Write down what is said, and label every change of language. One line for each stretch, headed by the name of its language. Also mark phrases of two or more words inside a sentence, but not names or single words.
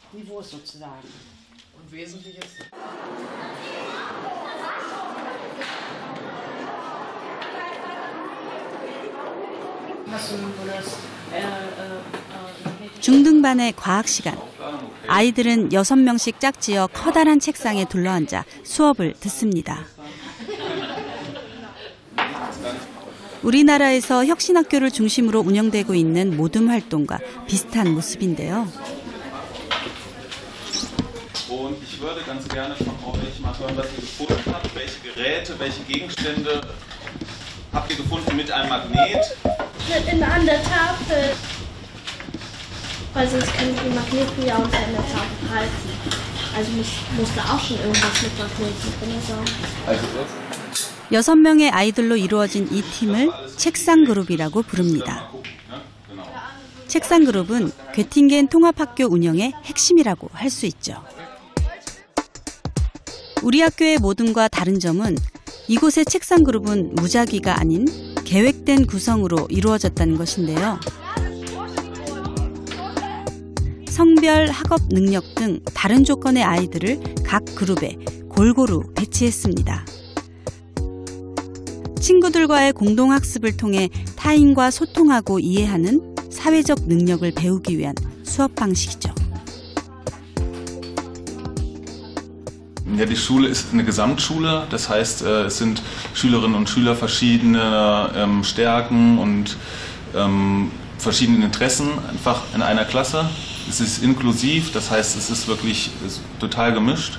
Korean: 중등반의 과학 시간. 아이들은 6명씩 짝지어 커다란 책상에 둘러앉아 수업을 듣습니다. 우리나라에서 혁신학교를 중심으로 운영되고 있는 모둠 활동과 비슷한 모습인데요.
German: Und ich würde ganz gerne von euch mal hören, was ihr gefunden habt, welche Geräte, welche Gegenstände habt ihr gefunden mit einem Magnet? An der Tafel. Weil sonst kann ich die Magneten ja unter der Tafel halten. Also muss da auch schon irgendwas mit Magneten drin sein.
Korean: 6명의 아이들로 이루어진 이 팀을 책상그룹이라고 부릅니다. 책상그룹은 괴팅겐 통합학교 운영의 핵심이라고 할 수 있죠. 우리 학교의 모둠과 다른 점은 이곳의 책상그룹은 무작위가 아닌 계획된 구성으로 이루어졌다는 것인데요. 성별, 학업 능력 등 다른 조건의 아이들을 각 그룹에 골고루 배치했습니다. 친구들과의 공동학습을 통해 타인과 소통하고 이해하는 사회적 능력을 배우기 위한 수업 방식이죠.
German: Ja, die Schule ist eine Gesamtschule, das heißt, es sind Schülerinnen und Schüler verschiedener Stärken und verschiedenen Interessen einfach in einer Klasse. Es ist inklusiv, das heißt, es ist wirklich total gemischt.